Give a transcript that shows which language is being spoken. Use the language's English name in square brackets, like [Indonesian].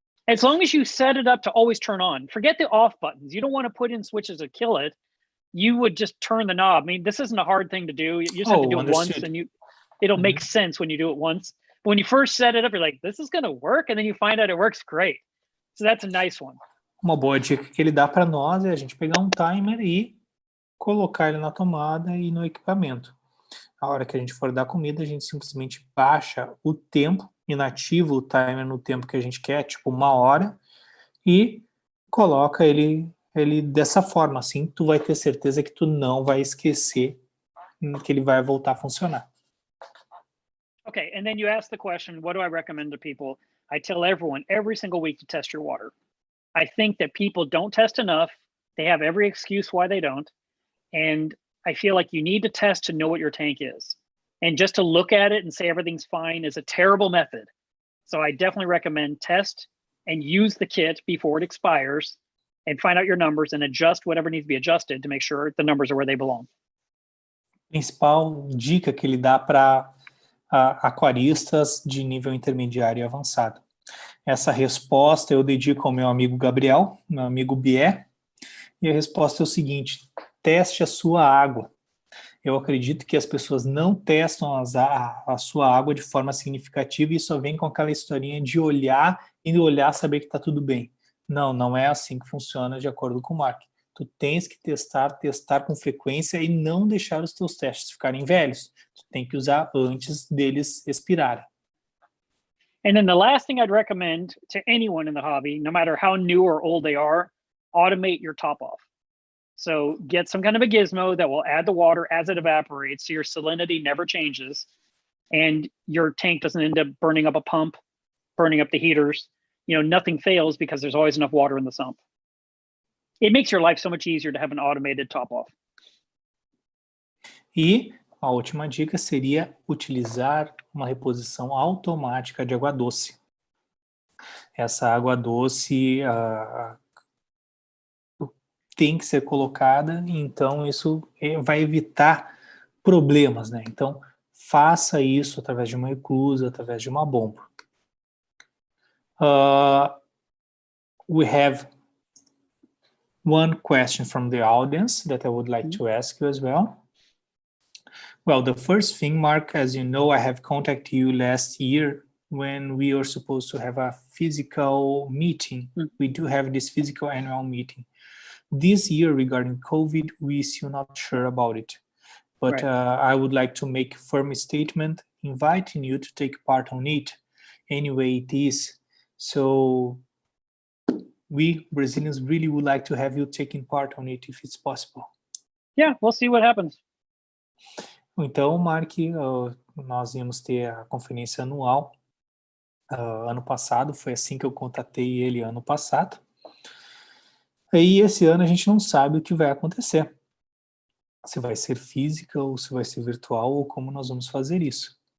[English] As long as you set it up to always turn on. Forget the off buttons. You don't want to put in switches to kill it. You would just turn the knob. I mean, this isn't a hard thing to do. You just have to do it once, and it'll make sense when you do it once. But when you first set it up, you're like, this is going to work, and then you find out it works great. So that's a nice one. [Portuguese] Uma boa dica que ele dá para nós é a gente pegar um timer e colocar ele na tomada e no equipamento. A hora que a gente for dar comida, a gente simplesmente baixa o tempo, inativa o timer no tempo que a gente quer, tipo 1 hora, e coloca ele dessa forma. Assim, tu vai ter certeza que tu não vai esquecer que ele vai voltar a funcionar. [English] Okay, and then you ask the question, what do I recommend to people? I tell everyone every single week to test your water. I think that people don't test enough. They have every excuse why they don't. And I feel like you need to test to know what your tank is. And just to look at it and say everything's fine is a terrible method. So I definitely recommend test and use the kit before it expires and find out your numbers and adjust whatever needs to be adjusted to make sure the numbers are where they belong. [Portuguese] Principal dica que ele dá para aquaristas de nível intermediário e avançado. Essa resposta eu dedico ao meu amigo Gabriel, meu amigo Bié, e a resposta é o seguinte: teste a sua água. Eu acredito que as pessoas não testam a sua água de forma significativa e só vem com aquela historinha de olhar e olhar saber que está tudo bem. Não é assim que funciona de acordo com o Marc. Tu tens que testar com frequência e não deixar os teus testes ficarem velhos. Tu tem que usar antes deles expirarem. [English] And then the last thing I'd recommend to anyone in the hobby, no matter how new or old they are, automate your top off. So get some kind of a gizmo that will add the water as it evaporates so your salinity never changes and your tank doesn't end up burning up a pump, burning up the heaters. You know, nothing fails because there's always enough water in the sump. It makes your life so much easier to have an automated top off. [Portuguese] E a última dica seria utilizar uma reposição automática de água doce. Essa água doce tem que ser colocada, então isso vai evitar problemas, né? Então, faça isso através de uma eclusa, através de uma bomba. [English] We have one question from the audience that I would like to ask you as well. Well, the first thing, Mark, as you know, I have contacted you last year when we were supposed to have a physical meeting. We do have this physical annual meeting. This year, regarding COVID, we still not sure about it. But I would like to make a firm statement inviting you to take part on it anyway it is. So we Brazilians really would like to have you taking part on it if it's possible. Yeah, we'll see what happens. [Portuguese] Então, Mark, nós íamos ter a conferência anual ano passado, foi assim que eu contatei ele ano passado. E esse ano a gente não sabe o que vai acontecer. Se vai ser física ou se vai ser virtual ou como nós vamos fazer isso.